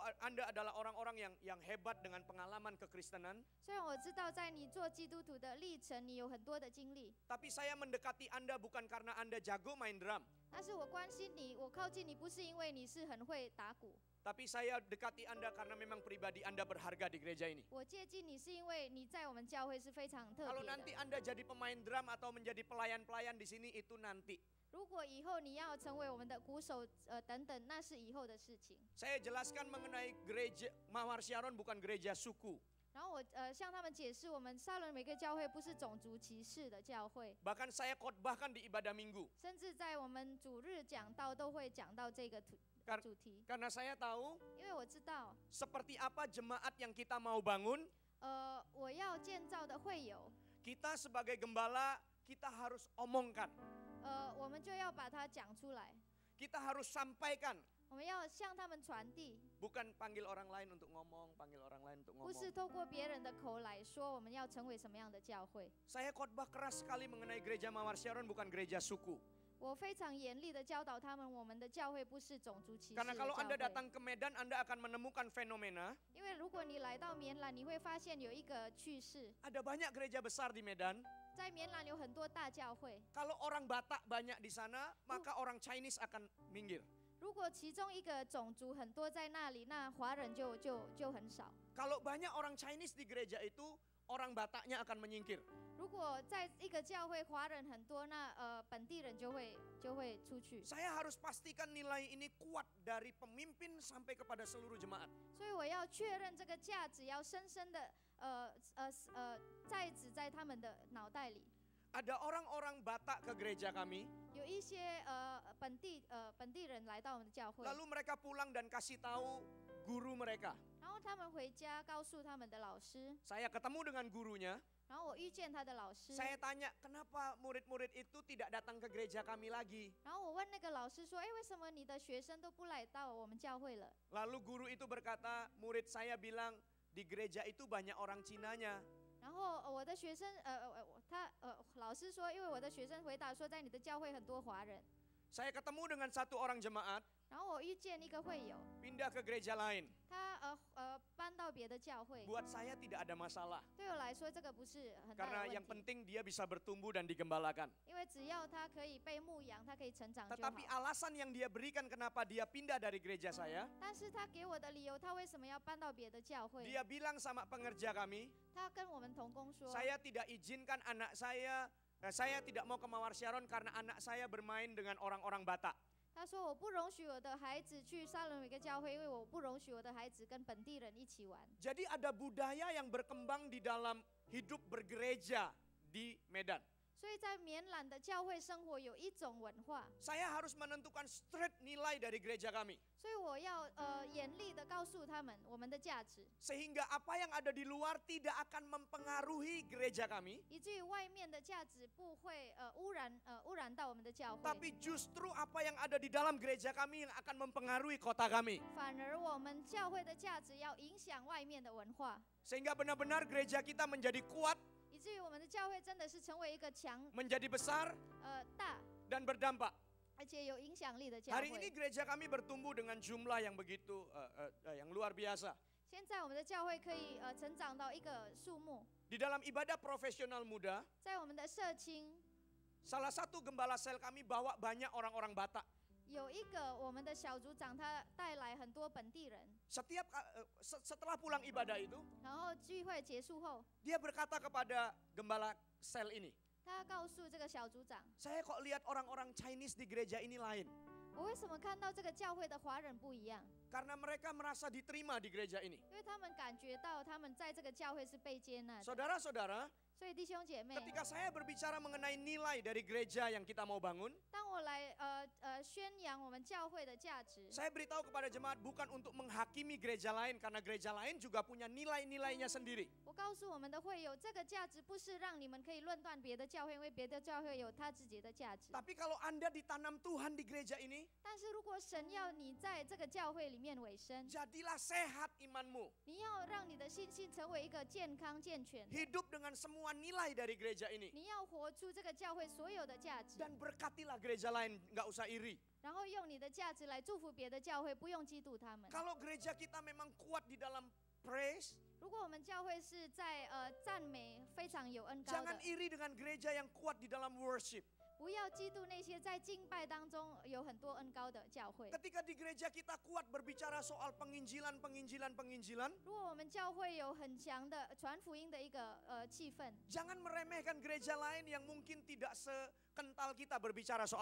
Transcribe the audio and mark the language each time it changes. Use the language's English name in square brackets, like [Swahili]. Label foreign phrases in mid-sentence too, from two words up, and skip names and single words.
[Indonesian] Anda adalah orang-orang yang hebat dengan pengalaman kekristenan. [Chinese] 虽然我知道在你做基督徒的历程，你有很多的经历， [Indonesian] Tapi saya mendekati Anda bukan karena Anda jago main drum. [Chinese] 但是我关心你，我靠近你不是因为你是很会打鼓， [Indonesian] Tapi saya dekati Anda karena memang pribadi Anda berharga di gereja ini. [Chinese] 我接近你是因为你在我们教会是非常特 [Indonesian] Kalau [Chinese] 别 [Indonesian] nanti [Chinese] 的。 [Indonesian] Anda jadi pemain drum atau menjadi pelayan-pelayan di sini itu nanti. [Chinese] 如果以后你要成为我们的鼓手等等，那是以后的事情。 [Indonesian] Saya jelaskan mengenai gereja Mawar Syaron bukan gereja suku. [Chinese] 然后我向他们解释，我们沙仑每个教会不是种族歧视的教会， [Indonesian] Bahkan saya khotbahkan di ibadah minggu. [Chinese] 甚至在我们主日讲道都会讲到这个主题， [Indonesian] Karena saya tahu [Chinese] 因为我知道， [Indonesian] seperti apa jemaat yang kita mau bangun. [Chinese] 我要建造的会友， [Indonesian] Kita sebagai gembala kita harus omongkan. [Chinese] 我们就要把它讲出来， [Indonesian] Kita harus sampaikan. [Chinese] 我们要向他们传递， [Indonesian] Bukan panggil orang lain untuk ngomong, panggil orang lain untuk [Chinese] 不是 [Indonesian] ngomong. [Chinese] 透过别人的口来说我们要成为什么样的教会。 [Indonesian] Saya khotbah keras sekali mengenai gereja Mawar Syaron bukan gereja suku. [Chinese] 我非常严厉的教导他们，我们的教会不是种族歧视的 [Indonesian] Karena [Chinese] 教 [Indonesian] kalau Anda [Chinese] 会。 [Indonesian] datang ke Medan, Anda akan menemukan fenomena. [Chinese] 因为如果你来到棉兰，你会发现有一个趣事， [Indonesian] Ada banyak gereja besar di Medan. [Chinese] 在棉兰有很多大教会。 [Indonesian] Kalau orang Batak banyak di sana, maka orang Chinese akan minggir. [Chinese] 如果其中一个种族很多在那里，那华人就很少。 [Indonesian] Kalau banyak orang Chinese di gereja itu, orang Bataknya akan menyingkir. [Chinese] 如果在一个教会华人很多，那本地人就会出去。 [Indonesian] Saya harus pastikan nilai ini kuat dari pemimpin sampai kepada seluruh jemaat. [Chinese] 所以我要确认这个价值，要深深的在植在他们的脑袋里。 [Indonesian] Ada orang-orang Batak ke gereja kami, [Chinese] 有一些本地人来到我们的教会， [Indonesian] lalu mereka pulang dan kasih tahu guru mereka. [Chinese] 然后他们回家告诉他们的老师， [Indonesian] Saya ketemu dengan gurunya, [Chinese] 然后我遇见他的老师， [Indonesian] saya tanya kenapa murid-murid itu tidak datang ke gereja kami lagi. [Chinese] 然后我问那个老师说，哎，为什么你的学生都不来到我们教会了？ [Indonesian] Lalu guru itu berkata, murid saya bilang di gereja itu banyak orang Cinanya. [Chinese] 然后我的学生老师说，因为我的学生回答说，在你的教会很多华人。 [Indonesian] Saya ketemu dengan satu orang jemaat, [Chinese] 然后我遇见一个会友， [Indonesian] pindah ke gereja lain. [Chinese] 他搬到别的教会。 [Indonesian] Buat saya tidak ada masalah. [Chinese] 对我来说，这个不是很大 [Indonesian] Karena [Chinese] 的 [Indonesian] yang [Chinese] 问题， [Indonesian] penting dia bisa bertumbuh dan digembalakan. [Chinese] 因为只要他可以被牧养，他可以成长就好。 [Indonesian] Tetapi alasan yang dia berikan kenapa dia pindah dari gereja saya, [Chinese] 但是他给我的理由，他为什么要搬到别的教会？ [Indonesian] dia bilang sama pengerja kami, [Chinese] 他跟我们同工说， [Indonesian] saya tidak izinkan anak saya tidak mau ke Mawar Syaron karena anak saya bermain dengan orang-orang Batak. [Chinese] 他说我不容许我的孩子去沙仑每个教会，因为我不容许我的孩子跟本地人一起玩。 [Indonesian] Jadi ada budaya yang berkembang di dalam hidup bergereja di Medan. [Chinese] 所以在棉兰的教会生活有一种文化， [Indonesian] Saya harus menentukan straight nilai dari gereja kami. [Chinese] 所以我要严厉的告诉他们我们的价值， [Indonesian] Sehingga apa yang ada di luar tidak akan mempengaruhi gereja kami. [Chinese] 以至于外面的价值不会污染到我们的教会， [Indonesian] Tapi justru apa yang ada di dalam gereja kami yang akan mempengaruhi kota kami. [Chinese] 反而我们教会的价值要影响外面的文化， [Indonesian] Sehingga benar-benar gereja kita menjadi kuat, [Chinese] 以至于我们的教会真的是成为一个强 [Indonesian] menjadi besar, [Chinese] 大 [Indonesian] dan berdampak. [Chinese] 而且有影响力的教 [Indonesian] Hari ini [Chinese] 会。 [Indonesian] gereja kami bertumbuh dengan jumlah yang begitu yang luar biasa. [Chinese] 现在我们的教会可以成长到一个数目， [Indonesian] Di dalam ibadah profesional muda, [Chinese] 在我们的社青 [Indonesian] salah satu gembala sel kami bawa banyak orang-orang Batak. [Chinese] 有一个我们的小组长，他带来很多本地人， [Indonesian] Setelah pulang ibadah itu, [Chinese] 然后聚会结束后， [Indonesian] dia berkata kepada gembala sel ini, [Chinese] 他告诉这个小组长， [Indonesian] saya kok lihat orang-orang Chinese di gereja ini lain. [Chinese] 我为什么看到这个教会的华人不一样？ [Indonesian] Karena mereka merasa diterima di gereja ini. [Chinese] 因为他们感觉到他们在这个教会是被接纳的。 [Indonesian] Saudara-saudara, [Chinese] 所以弟兄姐妹， [Indonesian] ketika saya berbicara mengenai nilai dari gereja yang kita mau bangun, [Chinese] 当我来宣扬我们教会的价值， [Indonesian] saya beritahu kepada jemaat bukan untuk menghakimi gereja lain karena gereja lain juga punya nilai-nilainya sendiri. [Chinese] 我告诉我们的会友，这个价值不是让你们可以论断别的教会，因为别的教会有他自己的价值。 [Indonesian] Tapi kalau Anda ditanam Tuhan di gereja ini, [Chinese] 但是如果神要你在这个教会里面委身。 [Indonesian] Jadilah sehat imanmu. [Chinese] 你要让你的信心成为一个健康健全的， [Indonesian] Hidup dengan semua nilai dari gereja ini. [Chinese] 你要活出这个教会所有的价值， [Indonesian] Dan berkatilah gereja lain, nggak usah iri. [Chinese] 然后用你的价值来祝福别的教会，不用嫉妒他们。 [Indonesian] Kalau gereja kita memang kuat di dalam praise, [Chinese] 如果我们教会是在赞美非常有恩高 [Indonesian] jangan [Chinese] 的， [Indonesian] iri dengan gereja yang kuat di dalam worship. [Chinese] 不要嫉妒那些在敬拜当中有很多恩高的教会。 [Indonesian] Ketika di gereja kita kuat berbicara soal penginjilan, [Chinese] 如果我们教会有很强的传福音的一个气氛， [Indonesian] jangan meremehkan gereja lain yang mungkin tidak sekental kita berbicara soal